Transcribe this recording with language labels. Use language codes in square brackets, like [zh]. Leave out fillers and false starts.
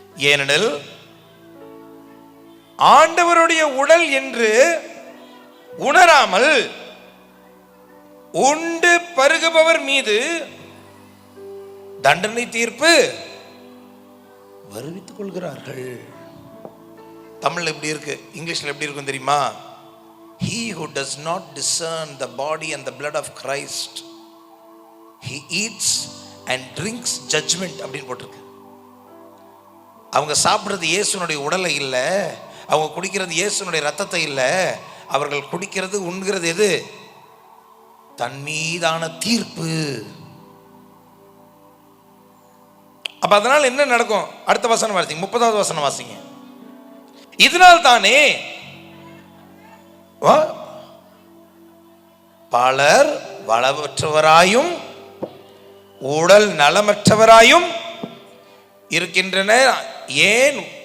[ta] ஏனெனில் ஆண்டவருடைய உடல் என்று உணராமல் உண்டு பருகுபவர் மீது தண்டனை தீர்ப்பு வருவித்துக் கொள்கிறார்கள். தமிழ்ல எப்படி இருக்கு, இங்கிலீஷ்ல எப்படி இருக்கும் தெரியுமா? [en] He who does not discern the body and the blood of Christ, he eats and drinks judgment [ta] அப்படின்னு போட்டிருக்கு. அவங்க சாப்பிடுறது இயேசுனுடைய உடலை இல்லை, அவங்க குடிக்கிறது இயேசுனுடைய ரத்தத்தை இல்லை, அவர்கள் குடிக்கிறது உண்கிறது எது? தன் மீதான தீர்ப்பு. அப்ப அதனால என்ன நடக்கும்? அடுத்த வசனம் வாசிங்க, 30வது வசனம் வாசிங்க. இதனால் தானே பலர் வளவற்றவராயும் உடல் நலமற்றவராயும் இருக்கின்றனர். ஏன்?